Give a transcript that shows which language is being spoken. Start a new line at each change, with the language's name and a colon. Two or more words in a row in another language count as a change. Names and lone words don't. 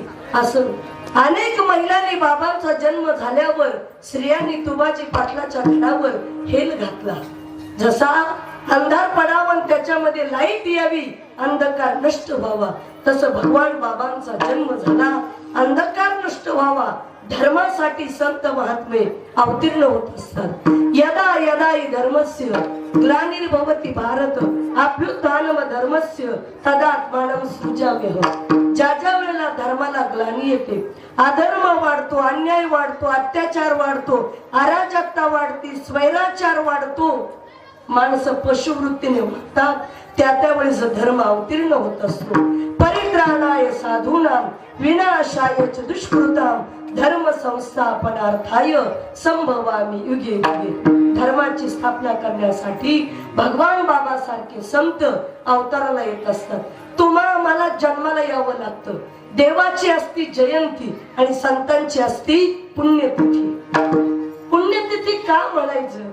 Marathi: असं अनेक महिलांनी बाबांचा जन्म झाल्यावर स्त्रियांनी तुबाजी पाटलाच्या घरावर हेल घातला. जसा अंधार पडावा आणि त्याच्यामध्ये लाईट यावी, अंधकार नष्ट व्हावा, तसं भगवान बाबांचा जन्म झाला. अंधकार नष्ट व्हावा, धर्मासाठी संत महात्मे अवतीर्ण होत असतात.
Sanskrit: यदा यदा हि धर्मस्य ग्लानिर्भवति भारत अभ्युत्थानम धर्मस्य तदात्मानं सृजाम्यहम्.
Marathi: ज्या ज्या वेळेला धर्माला ग्लानी येते, अधर्म वाढतो, अन्याय वाढतो, अत्याचार वाढतो, अराजकता वाढते, स्वैराचार वाढतो, माणसं पशुवृत्तीने वागतात, त्यावेळेस धर्म अवतीर्ण होत असतो.
Sanskrit: परित्राणाय साधूनां विनाशाय च दुष्कृतां धर्म संस्थापनार्थाय संभवामी युगे युगे.
Marathi: धर्माची स्थापना करण्यासाठी भगवान बाबा सारखे संत अवताराला येत असतात. तुम्हाला मला जन्माला यावं लागतं. देवाची असती जयंती आणि संतांची असती पुण्यतिथी. पुण्यतिथी का म्हणायचं?